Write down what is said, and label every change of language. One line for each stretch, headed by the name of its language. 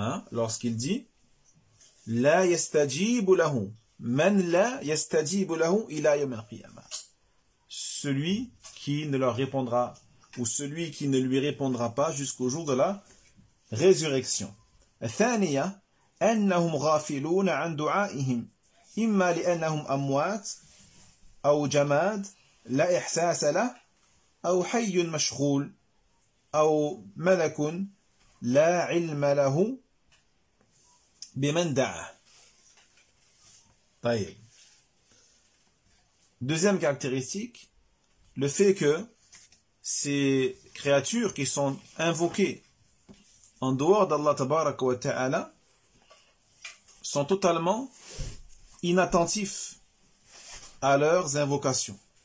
French: Lorsqu'il dit
Arabic: La yastajibu lahu man la yastajibu lahu ila yawm al-qiyamah.
French: celui qui ne leur répondra ou celui qui ne lui répondra pas jusqu'au jour de la résurrection.
Arabic: الثانية أنهم غافلون عن دعائهم إما لأنهم أموات أو جماد لا إحساس له أو حي مشغول أو ملك لا علم له بمن دعاه. طيب.
French: Deuxième caractéristique, le fait que ces créatures qui sont invoquées en dehors d'Allah Tabaraka wa Ta'ala sont totalement inattentifs à leurs invocations.